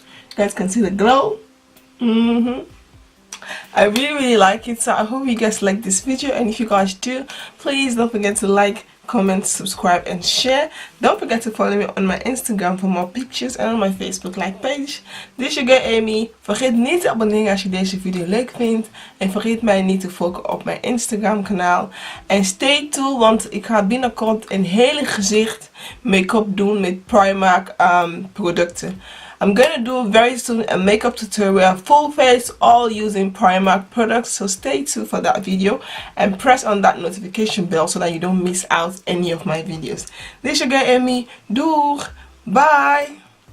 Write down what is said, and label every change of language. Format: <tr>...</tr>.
<en>You guys can see the glow. I really like it, so I hope you guys like this video, and if you guys do, please don't forget to like, comment, subscribe and share. Don't forget to follow me on my Instagram for more pictures and on my Facebook like page. This is your girl Amy.</en> <nl>Vergeet niet te abonneren als je deze video leuk vindt, en vergeet mij niet te volgen op mijn Instagram kanaal. En</nl> <en>stay tuned,</en> <nl>want ik ga binnenkort een hele gezicht make-up doen met PRIMARK producten.</nl> <en>I'm gonna do very soon a makeup tutorial, full face, all using PRIMARK products, so stay tuned for that video and press on that notification bell so that you don't miss out any of my videos. This is your girl Amy. Doeg! Bye!</en>